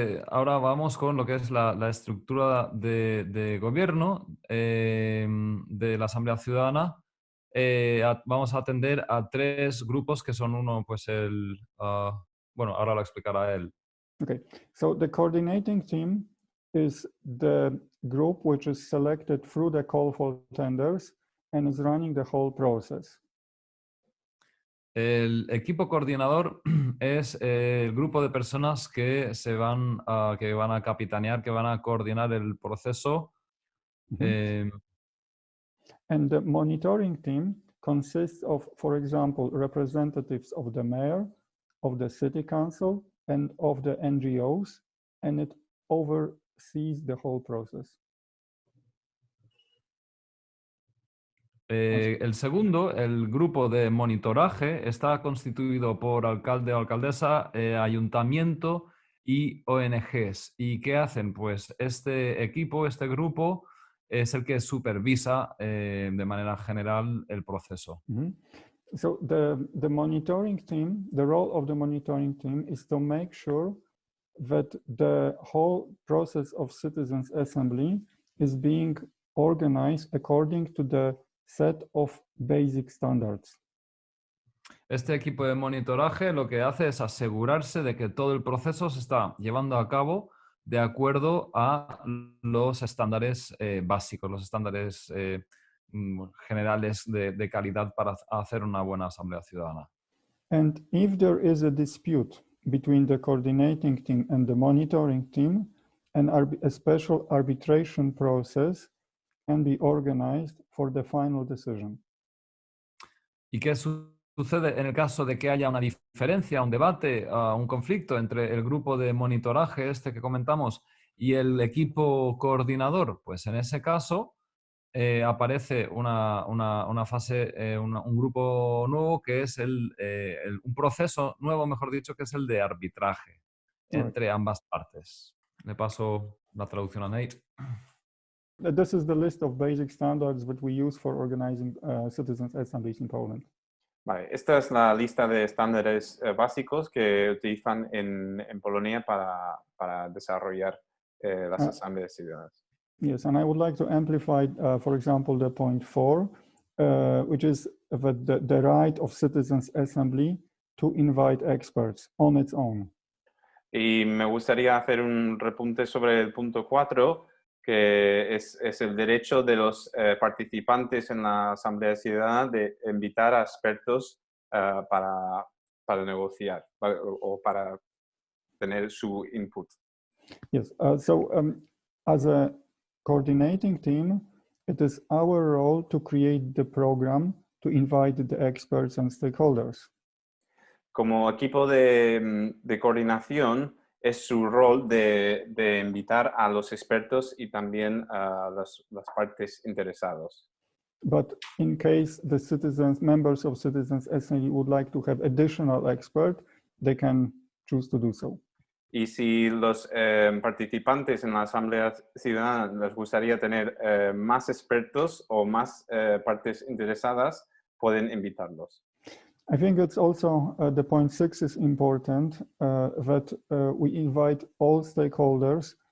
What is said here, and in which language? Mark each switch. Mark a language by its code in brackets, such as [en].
[es] Ahora vamos con lo que es la estructura de gobierno de la Asamblea Ciudadana. Vamos a atender a tres grupos que son uno, pues bueno, ahora lo explicará él. [en] Okay, so the coordinating team is the group which is selected through the call for tenders and is running the whole process. [es] El equipo coordinador es el grupo de personas que van a capitanear, que van a coordinar el proceso. [en] And the monitoring team consists of, for example, representatives of the mayor, of the city council, and of the NGOs, and it oversees the whole process. [es] El segundo, el grupo de monitoraje, está constituido por alcalde o alcaldesa, ayuntamiento y ONGs. ¿Y qué hacen? Pues este equipo, este grupo, es el que supervisa de manera general el proceso. [en] So the monitoring team, the role of the monitoring team is to make sure that the whole process of citizens' assembly is being organized according to the set of basic standards. [es] Este equipo de monitoraje lo que hace es asegurarse de que todo el proceso se está llevando a cabo de acuerdo a los estándares básicos, los estándares generales de calidad para hacer una buena asamblea ciudadana. [en] And if there is a dispute between the coordinating team and the monitoring team, a special arbitration process can be organized for the final decision. [es] ¿Y qué sucede en el caso de que haya una diferencia, un debate, un conflicto entre el grupo de monitoraje que comentamos y el equipo coordinador? Pues en ese caso aparece una fase, un grupo nuevo que es un proceso nuevo, mejor dicho, que es el de arbitraje entre ambas partes. Le paso la traducción a Nate. [en] This is the list of basic standards that we use for organizing citizens' assemblies in Poland. [es] Vale, esta es la lista de estándares básicos que utilizan en Polonia para desarrollar las asambleas ciudadanas. [en] Yes, and I would like to amplify, for example, the point 4, which is the right of citizens' assembly to invite experts on its own. [es] Y me gustaría hacer un repunte sobre el punto 4, que es el derecho de los participantes en la Asamblea Ciudadana de invitar a expertos para negociar o para tener su input. [en] Yes, so as a coordinating team, it is our role to create the program to invite the experts and stakeholders. [es] Como equipo de coordinación, es su rol de invitar a los expertos y también a las partes interesadas. [en] But in case the citizens, members of Citizens Assembly would like to have additional expert, they can choose to do so. [es] Y si los participantes en la Asamblea Ciudadana les gustaría tener más expertos o más partes interesadas, pueden invitarlos. [en] I think it's also the point 6 is important that we invite all stakeholders.